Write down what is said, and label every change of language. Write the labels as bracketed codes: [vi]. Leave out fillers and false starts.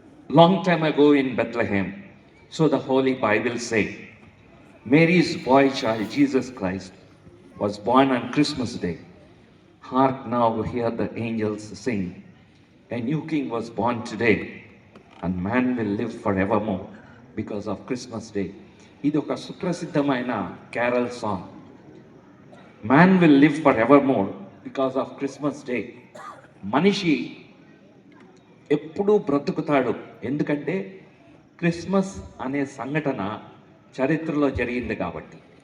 [en] Long time ago in Bethlehem, so the holy Bible say, Mary's boy child Jesus Christ was born on Christmas Day. Hark now, hear the angels sing. A new king was born today, and man will live forevermore because of Christmas Day. [te] ఇది ఒక సుప్రసిద్ధమైన carol song. [en] Man will live forevermore because of Christmas Day. [te] మనిషి ఎప్పుడూ బ్రతుకుతాడు, ఎందుకంటే Christmas అనే సంఘటన చరిత్రలో జరిగింది కాబట్టి.